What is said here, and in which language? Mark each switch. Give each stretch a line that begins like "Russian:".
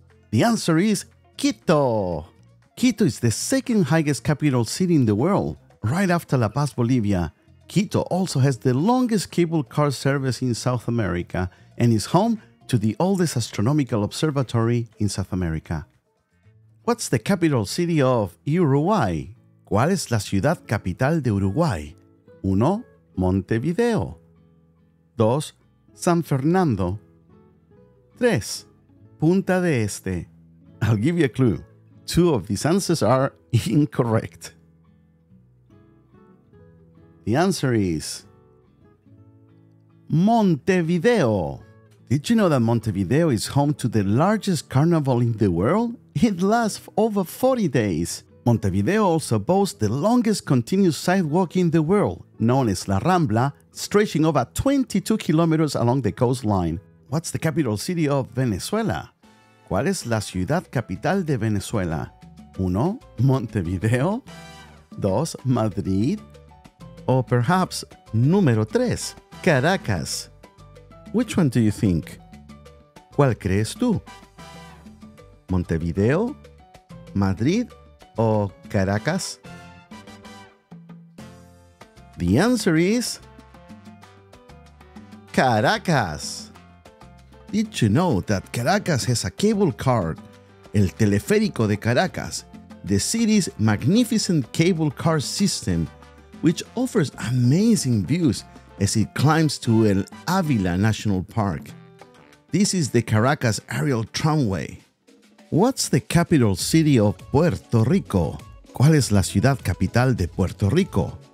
English: The answer is Quito. Quito is the second highest capital city in the world, right after La Paz, Bolivia. Quito also has the longest cable car service in South America and is home to the oldest astronomical observatory in South America. What's the capital city of Uruguay?
Spanish: ¿Cuál es la ciudad capital de Uruguay?
English: 1. Montevideo. 2. San Fernando. 3. Punta de Este. I'll give you a clue. 2 of these answers are incorrect. The answer is Montevideo. Did you know that Montevideo is home to the largest carnival in the world? It lasts over 40 days. Montevideo also boasts the longest continuous sidewalk in the world, known as La Rambla, stretching over 22 kilometers along the coastline. What's the capital city of Venezuela?
Spanish: ¿Cuál es la ciudad capital de Venezuela?
English: 1. Montevideo. 2. Madrid. Or perhaps número 3, Caracas. Which one do you think?
Spanish: ¿Cuál crees tú? ¿Montevideo, Madrid o Caracas?
English: The answer is Caracas. Did you know that Caracas has a cable car,
Spanish: el teleférico de Caracas,
English: the city's magnificent cable car system, which offers amazing views as it climbs to El Ávila National Park. This is the Caracas aerial tramway. What's the capital city of Puerto Rico?
Spanish: ¿Cuál es la ciudad capital de Puerto Rico?